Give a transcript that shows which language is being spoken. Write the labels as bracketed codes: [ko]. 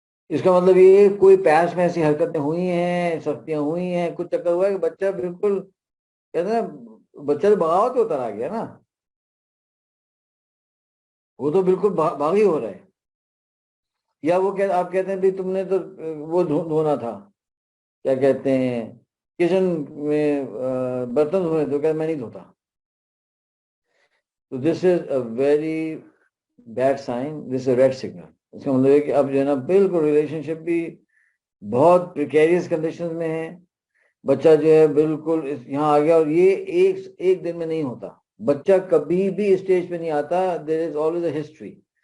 [ur] اس کا مطلب یہ کوئی پیس میں ایسی حرکتیں ہوئی ہیں, سختیاں ہوئی ہیں, کچھ چکر ہوا ہے کہ بچہ بالکل کہتے ہیں نا, بچہ تو بغاوت پہ اتر آ گیا نا, وہ تو بالکل باغی ہو رہا ہے. یا وہ آپ کہتے ہیں بھی تم نے تو وہ دھونا تھا, کیا کہتے ہیں, کچن میں برتن دھونے, تو کہتے میں نہیں دھوتا. [en] تو this is a very bad sign, this is a red signal. [ur] اس کا مطلب ہے کہ اب جو ہے نا بالکل ریلیشن شپ بھی بہت پریکیریس کنڈیشن میں ہے. بچہ جو ہے بالکل یہاں آ گیا, اور یہ ایک دن میں نہیں ہوتا. بچہ کبھی بھی اسٹیج پہ نہیں آتا, [en] There is always a history.